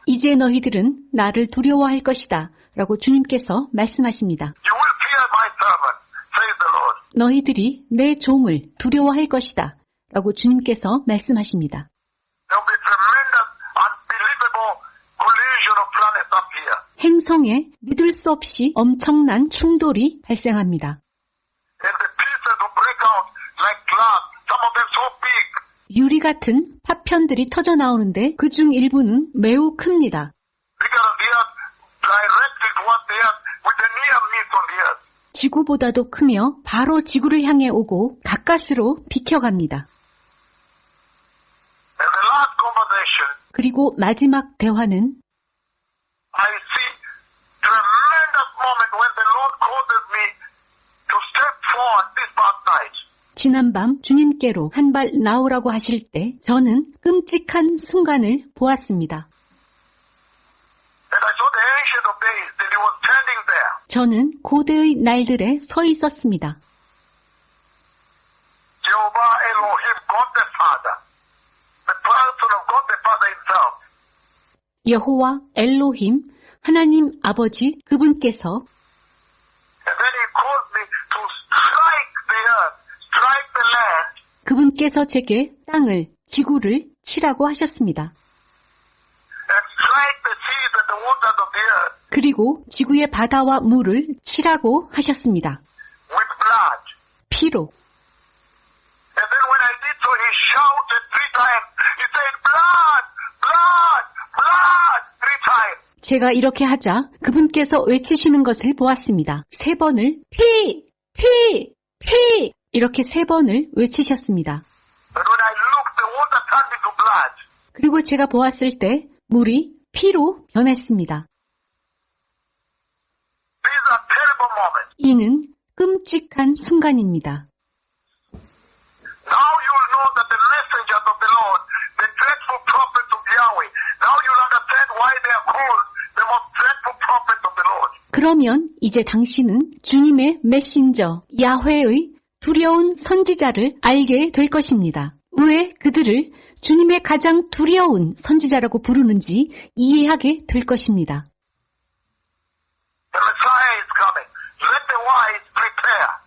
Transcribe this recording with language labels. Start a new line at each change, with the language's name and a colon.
Korean: 이제 너희들은 나를 두려워할 것이다 라고 주님께서 말씀하십니다.
English: You will fear my servant, says the Lord.
Korean: 너희들이 내 종을 두려워할 것이다 라고 주님께서 말씀하십니다.
English: There will be tremendous, unbelievable collision of planets up here.
Korean: 행성에 믿을 수 없이 엄청난 충돌이 발생합니다.
English: And the pieces will break out like glass, some of them so big.
Korean: 유리 같은 파편들이 터져 나오는데 그중 일부는 매우 큽니다.
English: Bigger than the earth, directly towards the earth, with the near miss on the earth.
Korean: 지구보다도 크며 바로 지구를 향해 오고 가까스로 비켜갑니다.
English: And the last conversation,
Korean: 그리고 마지막 대화는
English: I see tremendous moment when the Lord causes me to step forward this past night.
Korean: 지난밤 주님께로 한 발 나오라고 하실 때 저는 끔찍한 순간을 보았습니다.
English: And I saw the Ancient of Days, and he was standing there.
Korean: 저는 고대의 날들에 서 있었습니다.
English: Jehovah Elohim, God the Father, the person of God the Father himself.
Korean: 여호와 엘로힘 하나님 아버지 그분께서
English: And then he caused me to strike the earth, strike the land,
Korean: 그분께서 제게 땅을 지구를 치라고 하셨습니다.
English: and strike the seas and the waters of the earth
Korean: 그리고 지구의 바다와 물을 치라고 하셨습니다.
English: with blood.
Korean: 피로.
English: And then when I did so, he shouted 3 times. He said, blood, blood, blood, 3 times.
Korean: 제가 이렇게 하자 그분께서 외치시는 것을 보았습니다. 3번을 피, 피, 피 이렇게 3번을 외치셨습니다.
English: And when I looked, the water turned into blood.
Korean: 그리고 제가 보았을 때 물이 피로 변했습니다.
English: These are terrible moments.
Korean: 이는 끔찍한 순간입니다.
English: Now you'll know that the messengers of the Lord, the dreadful prophets of Yahweh, now you'll understand why they are called the most dreadful prophets of the Lord.
Korean: 그러면 이제 당신은 주님의 메신저 야훼의 두려운 선지자를 알게 될 것입니다. 왜 그들을 주님의 가장 두려운 선지자라고 부르는지 이해하게 될 것입니다.
English: The Messiah is coming. Let the wise prepare.